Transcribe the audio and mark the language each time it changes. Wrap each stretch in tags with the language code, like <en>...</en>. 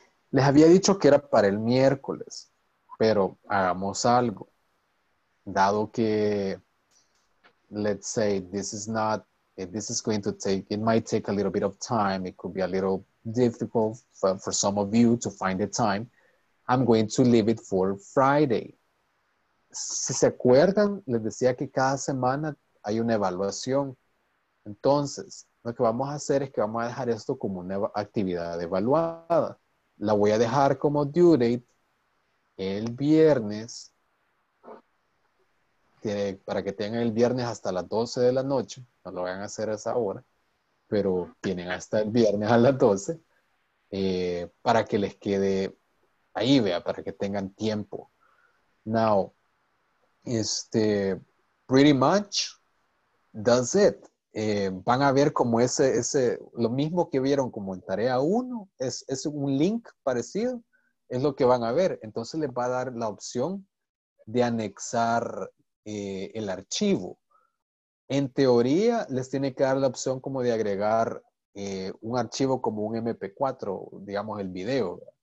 <es>Les había dicho que era para el miércoles, pero hagamos algo. Dado que,</es> <en>let's say, this is going to take, it might take a little bit of time. It could be a little difficult for some of you to find the time. I'm going to leave it for Friday.</en> <es>Si se acuerdan, les decía que cada semana hay una evaluación. Entonces, lo que vamos a hacer es que vamos a dejar esto como una actividad evaluada. La voy a dejar como</es> <en>due date</en> <es>el viernes, para que tengan el viernes hasta las 12 de la noche. No lo vayan a hacer a esa hora, pero tienen hasta el viernes a las 12 para que les quede ahí, vea, para que tengan tiempo.</es> <en>Now, pretty much, that's it.</en> <es>Van a ver como lo mismo que vieron como en tarea 1, es un link parecido, es lo que van a ver. Entonces les va a dar la opción de anexar el archivo. En teoría, les tiene que dar la opción como de agregar un archivo como un MP4, digamos el video.</es>